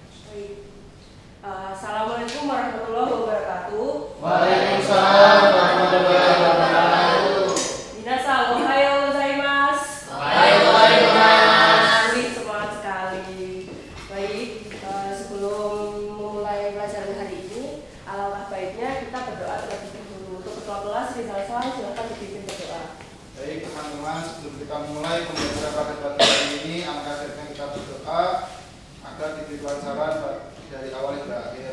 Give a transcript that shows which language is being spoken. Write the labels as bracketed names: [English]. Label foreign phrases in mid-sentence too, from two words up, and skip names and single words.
[Arabic] السلام عليكم ورحمة الله وبركاته. وعليكم السلام ورحمة الله وبركاته. [Japanese] みなさん、おはようございます. おはようございます. [Indonesian] Semangat sekali. Baik, sebelum mulai pelajaran hari ini, alangkah baiknya kita berdoa terlebih dahulu. Untuk ketua kelas, Rizal Salam, silakan dipimpin berdoa. Baik teman-teman, sebelum kita mulai pembelajaran pada pagi hari ini, alangkah baiknya kita berdoa agar diberi kelancaran dari awal hingga akhir.